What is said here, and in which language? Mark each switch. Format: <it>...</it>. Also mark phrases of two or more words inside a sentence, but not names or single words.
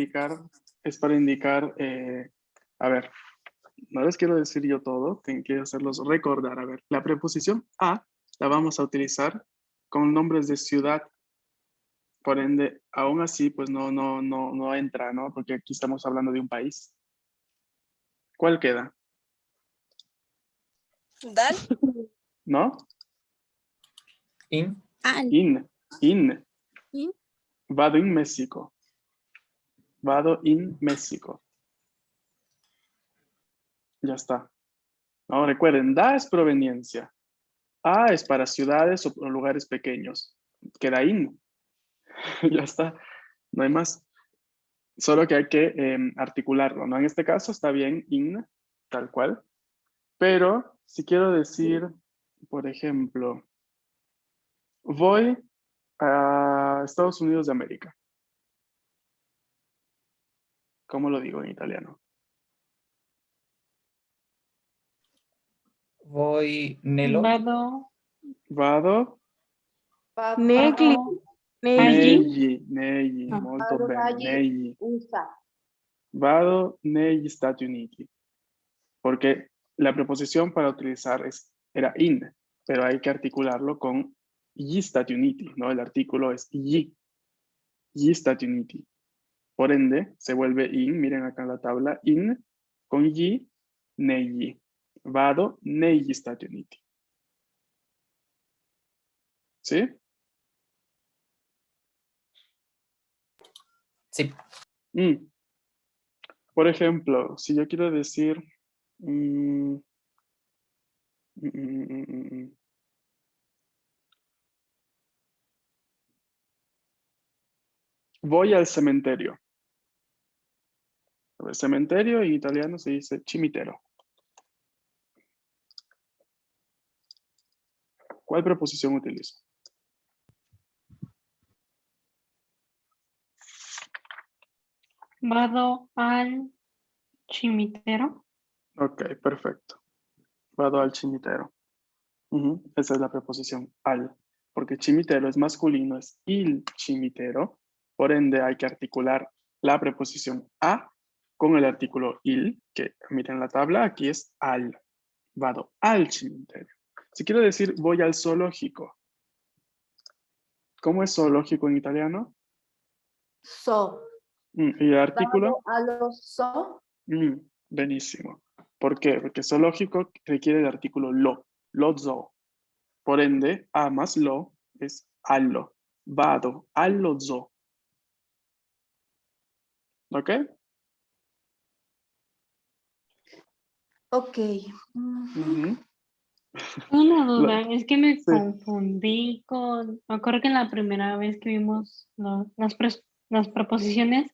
<es>es para indicar, a ver, no les quiero decir yo todo, tengo que hacerlos recordar. A ver, la preposición a la vamos a utilizar con nombres de ciudad. Por ende, aún así, pues no entra, ¿no? Porque aquí estamos hablando de un país. ¿Cuál queda? Dal. ¿No? In. Al. In. In.</es> <it>Vado in México. Vado in México.</it> <es>Ya está. No, recuerden, da es proveniencia. A es para ciudades o lugares pequeños. Queda in. Ya está. No hay más. Solo que hay que articularlo, ¿no? En este caso está bien in, tal cual. Pero si quiero decir, por ejemplo, voy a Estados Unidos de América. ¿Cómo lo digo en italiano? Voy Nelo.</es> <it>Vado, Vado, Negli. vado Negli. negli, Ah. molto Vado bene,</it> <es>allí,</es> <it>negli. USA. Vado negli Stati Uniti.</it> <es>Porque la preposición para utilizar era in, pero hay que articularlo con</es> <it>gli Stati Uniti,</it> <es>¿no? El artículo es</es> <it>gli Stati Uniti.</it> <es>Por ende, se vuelve in, miren acá en la tabla, in con</es> <it>gli, negli. Vado negli Stati Uniti.</it> <es>¿Sí? Sí. Mm. Por ejemplo, si yo quiero decir... mm, mm, mm, mm, mm, mm. Voy al cementerio. El cementerio en italiano se dice cimitero. ¿Cuál preposición utilizo?</es> <it>Vado al cimitero.</it> <es>Ok, perfecto.</es> <it>Vado al cimitero.</it> <es>Ujú, esa es la preposición al, porque cimitero es masculino, es</es> <it>il cimitero,</it> <es>por ende hay que articular la preposición a con el artículo il, que miren la tabla, aquí es al,</es> <it>vado al cimitero.</it> <es>Si quiero decir voy al zoológico, ¿cómo es zoológico en italiano? So. ¿Y el artículo?</es> <it>Vado allo zoo. Benissimo.</it> <es>¿Por qué? Porque zoológico requiere el artículo</es> <it>lo zoo.</it> <es>Por ende, a más lo es allo.</es> <it>Vado allo zoo.</it> <es>¿Ok? Ok. Ujú. Una Lo- duda, es que me sí. confundí me acuerdo que en la primera vez que vimos las preposiciones,</es>